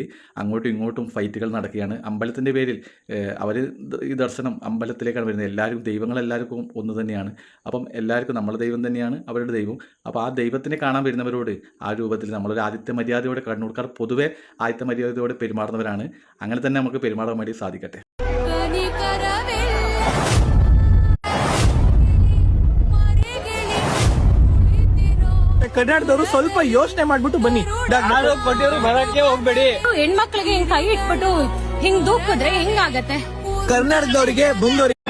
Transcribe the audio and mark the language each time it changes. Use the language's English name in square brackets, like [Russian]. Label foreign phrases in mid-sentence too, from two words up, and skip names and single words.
[Malayalam] അങ്ങോട്ടും ഇങ്ങോട്ടും ഫൈറ്റുകൾ നടക്കുകയാണ്. അമ്പലത്തിൻ്റെ പേരിൽ അവർ ഈ ദർശനം അമ്പലത്തിലേക്കാണ് വരുന്നത്. എല്ലാവരും ദൈവങ്ങളെല്ലാവർക്കും ഒന്ന് തന്നെയാണ്. അപ്പം എല്ലാവർക്കും നമ്മളെ ദൈവം തന്നെയാണ് അവരുടെ ദൈവം. അപ്പോൾ ആ ദൈവത്തിനെ കാണാൻ വരുന്നവരോട് ആ രൂപത്തിൽ നമ്മളൊരു ആദിത്യ മര്യാദയോടെ, കണ്ണൂർക്കാർ പൊതുവെ ആദിത്യ മര്യാദയോടെ പെരുമാറുന്നവരാണ്. അങ്ങനെ തന്നെ നമുക്ക് പെരുമാറാൻ വേണ്ടി സാധിക്കട്ടെ. [Kannada] ಕನ್ನಡದವರು ಸ್ವಲ್ಪ ಯೋಚನೆ ಮಾಡ್ಬಿಟ್ಟು ಬನ್ನಿ. ಕೊಟ್ಟಿಯವರು ಬರಕ್ಕೆ ಹೋಗ್ಬೇಡಿ. ಹೆಣ್ಮಕ್ಳಿಗೆ ಹಿಂಗ್ ಕೈ ಇಟ್ಬಿಟ್ಟು ಹಿಂಗ್ ದೂಕಿದ್ರೆ ಹಿಂಗಾಗತ್ತೆ. ಕರ್ನಾಟಕದವರಿಗೆ ಬಂದವರಿಗೆ